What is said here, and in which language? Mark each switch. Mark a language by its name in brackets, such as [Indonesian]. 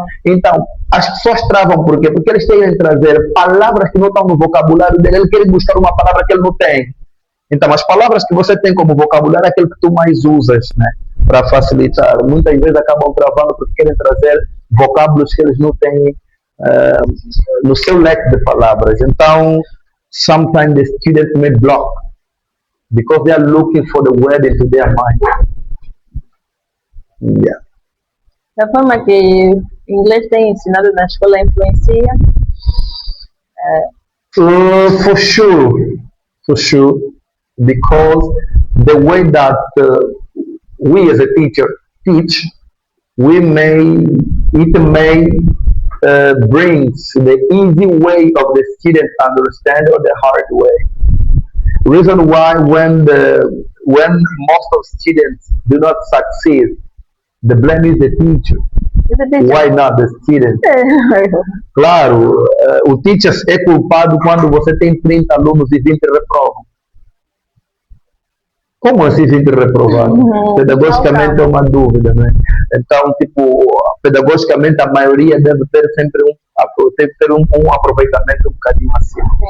[Portuguese] Então, as pessoas travam por quê? Porque eles têm que trazer palavras que não estão no vocabulário dele. Ele quer buscar uma palavra que ele não tem. Então, as palavras que você tem como vocabulário é aquilo que tu mais usas, né? Para facilitar. Muitas vezes acabam travando porque querem trazer vocábulos que eles não têm no seu leque de palavras. Então, [English] sometimes the student may block because they are looking for the word into their mind. Yeah. [Portuguese] Da forma que o inglês tem ensinado na escola influencia? [English] For sure, because the way that we as a teacher teach, it may brings the easy way of the student understand or the hard way. Reason why when most of students do not succeed, the blame is the teacher. Why not the student? [Portuguese] Claro, o teacher é culpado quando você tem 30 alunos e 20 reprovam. Como assim 20 reprovados? Pedagogicamente é uma dúvida, né? Então, tipo, pedagogicamente a maioria deve ter sempre um aproveitamento um bocadinho acima.